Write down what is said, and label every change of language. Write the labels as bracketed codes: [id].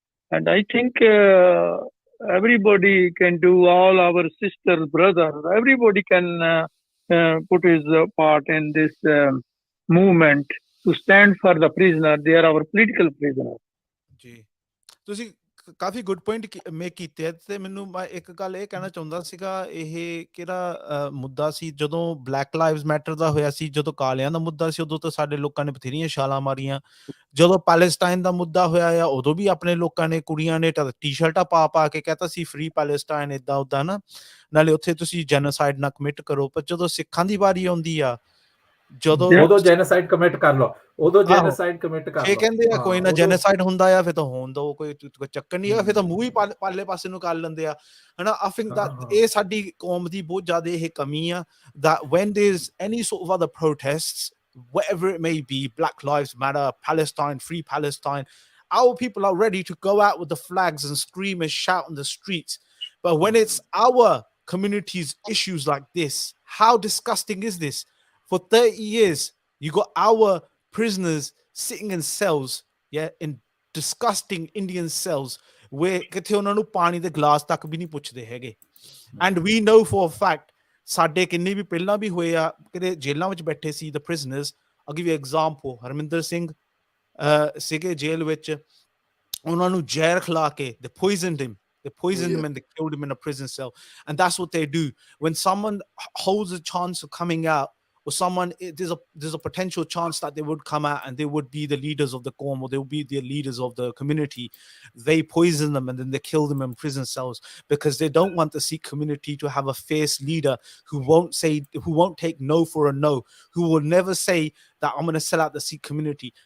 [en] And I think everybody can do, all our sisters, brothers, everybody can put his part in this movement to stand for the prisoner. They are our political prisoners. [pa] ਜੀ ਤੁਸੀਂ ਕਾਫੀ good point make ਕੀਤੇ ਤੇ ਮੈਨੂੰ ਮੈਂ ਇੱਕ ਗੱਲ ਇਹ ਕਹਿਣਾ ਚਾਹੁੰਦਾ ਸੀਗਾ, ਇਹ ਕਿਹੜਾ ਮੁੱਦਾ ਸੀ ਜਦੋਂ ਬਲੈਕ ਲਾਈਵਜ਼ ਮੈਟਰ ਦਾ ਹੋਇਆ ਸੀ, ਜਦੋਂ ਕਾਲਿਆਂ ਦਾ ਮੁੱਦਾ ਸੀ, ਉਦੋਂ ਤਾਂ ਸਾਡੇ ਲੋਕਾਂ ਨੇ ਬਥੇਰੀਆਂ ਛਾਲਾਂ ਮਾਰੀਆਂ। ਜਦੋਂ ਪੈਲੇਸਟਾਈਨ ਦਾ ਮੁੱਦਾ ਹੋਇਆ ਆ, ਉਦੋਂ ਵੀ ਆਪਣੇ ਲੋਕਾਂ ਨੇ, ਕੁੜੀਆਂ ਨੇ ਟੀ-ਸ਼ਰਟਾਂ ਪਾ ਕੇ ਕਹਿਤਾ ਸੀ ਫ੍ਰੀ ਪੈਲੇਸਟਾਈਨ, ਏਦਾਂ ਉਦਾਂ ਨਾ, ਨਾਲੇ ਉੱਥੇ ਤੁਸੀਂ ਜੈਨੋਸਾਈਡ ਨਾ ਕਮਿਟ ਕਰੋ। ਪਰ ਜਦੋਂ ਸਿੱਖਾਂ ਦੀ ਵਾਰੀ ਆਉਂਦੀ ਆ, ਜਦੋਂ ਉਦੋਂ ਜੈਨੋਸਾਈਡ ਕਮਿਟ ਕਰ ਲਓ, ਉਦੋਂ ਜੈਨੋਸਾਈਡ ਕਮਿਟ ਕਰ ਲਓ। ਕਹਿੰਦੇ ਆ ਕੋਈ ਨਾ ਜੈਨੋਸਾਈਡ ਹੁੰਦਾ ਆ, ਫਿਰ ਤਾਂ ਹੋਣ ਦੋ, ਕੋਈ ਚੱਕਰ ਨਹੀਂ ਹੈਗਾ, ਫਿਰ ਤਾਂ ਮੂੰਹ ਹੀ ਪਾਲੇ ਪਾਸੇ ਨੂੰ ਕਰ ਲੈਂਦੇ ਆ, ਹਨਾ। [en] I think that [pa] ਇਹ ਸਾਡੀ ਕੌਮ ਦੀ ਬਹੁਤ ਜ਼ਿਆਦਾ ਇਹ ਕਮੀ ਆ, [en] that when there's any sort of other protests, whatever it may be, Black Lives Matter, Palestine, Free Palestine, our people are ready to go out with the flags and scream and shout in the streets. But when it's our community's issues like this, how disgusting is this? For 30 years, you got our prisoners sitting in cells, in disgusting Indian cells, where [pa] ਕਿਥੇ ਉਹਨਾਂ ਨੂੰ ਪਾਣੀ ਦੇ glass ਤੱਕ ਵੀ ਨਹੀਂ ਪੁੱਛਦੇ ਹੈਗੇ। [en] And we know for a fact, [pa] ਸਾਡੇ ਕਿੰਨੇ ਵੀ ਪਹਿਲਾਂ ਵੀ ਹੋਏ ਆ, ਕਿਤੇ ਜੇਲ੍ਹਾਂ ਵਿੱਚ ਬੈਠੇ ਸੀ [en] the prisoners. I'll give you an example. [pa] Harminder Singh ਸੀਗੇ ਜੇਲ੍ਹ ਵਿੱਚ, ਉਹਨਾਂ ਨੂੰ ਜ਼ਹਿਰ ਖਿਲਾ ਕੇ [en] they poisoned him. They poisoned him and they killed him in a prison cell. And that's what they do. When someone holds a chance of coming out, or someone, there's a potential chance that they would come out and they would be the leaders of the Qawm, or they would be the leaders of the community, they poison them and then they kill them in prison cells, because they don't want the Sikh community to have a fierce leader who won't take no for a no, who will never say that I'm going to sell out the Sikh community.